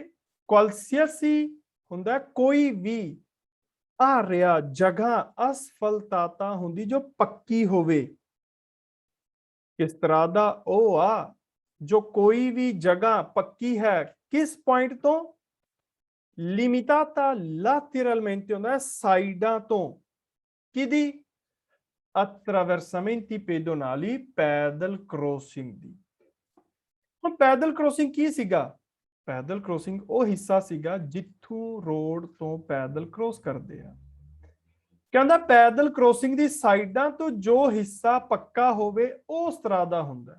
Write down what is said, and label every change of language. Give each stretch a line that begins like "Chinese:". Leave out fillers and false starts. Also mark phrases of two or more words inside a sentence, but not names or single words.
Punjabi: qualsiasi ਹੁੰਦਾ ਕੋਈ ਵੀ area ਜਗ੍ਹਾ, ਅਸਫਲਤਾਤਾ ਹੁੰਦੀ ਜੋ ਪੱਕੀ ਹੋਵੇ। ਕਿ ਸਟਰਾਦਾ ਉਹ ਆ ਜੋ ਕੋਈ ਵੀ ਜਗ੍ਹਾ ਪੱਕੀ ਹੈ। ਕਿਸ ਪੁਆਇੰਟ ਤੋਂ?
Italian: limitata lateralmente
Punjabi: ਹੁੰਦਾ ਸਾਈਡਾਂ ਤੋਂ। ਕਿਹਦੀ?
Italian: attraversamenti pedonali,
Punjabi: ਪੈਦਲ ਕ੍ਰੋਸਿੰਗ ਦੀ। ਹੁਣ ਪੈਦਲ ਕ੍ਰੋਸਿੰਗ ਕੀ ਸੀਗਾ? ਪੈਦਲ ਕ੍ਰੋਸਿੰਗ ਉਹ ਹਿੱਸਾ ਸੀਗਾ ਜਿੱਥੋਂ ਰੋਡ ਤੋਂ ਪੈਦਲ ਕ੍ਰੋਸ ਕਰਦੇ ਆ। ਕਹਿੰਦਾ ਪੈਦਲ ਕ੍ਰੋਸਿੰਗ ਦੀ ਸਾਈਡਾਂ ਤੋਂ ਜੋ ਹਿੱਸਾ ਪੱਕਾ ਹੋਵੇ ਉਹ ਸਟਰਾਦਾ ਹੁੰਦਾ।